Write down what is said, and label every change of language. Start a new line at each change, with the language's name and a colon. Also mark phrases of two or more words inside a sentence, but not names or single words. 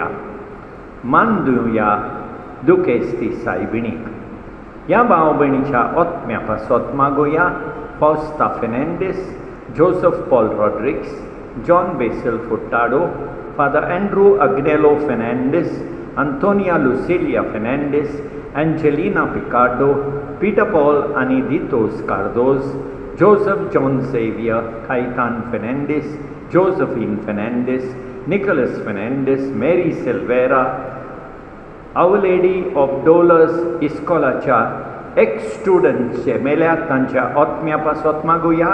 Konkani: मान दिवया दुखेस्ती सायबिणीक. ह्या भाव भयणीच्या ओतम्या पासत मागुया फॉस्ता फेर्नांडीस, जोसेफ पॉल रॉड्रिग्स, जॉन बेसिल फुर्टाडो, फादर एंड्रू अग्नेलो फेर्नांडीस, Antonia Lucilia Fernandez, Angelina Picardo, Peter Paul Aniditos Cardoz, Joseph John Xavier, Caitan Fernandez, Josephine Fernandez, Nicholas Fernandez, Mary Silvera, Our Lady of Dolors Iskolaच्या ex-students मेल्यात तांच्या ओतम्या पासत मागुया.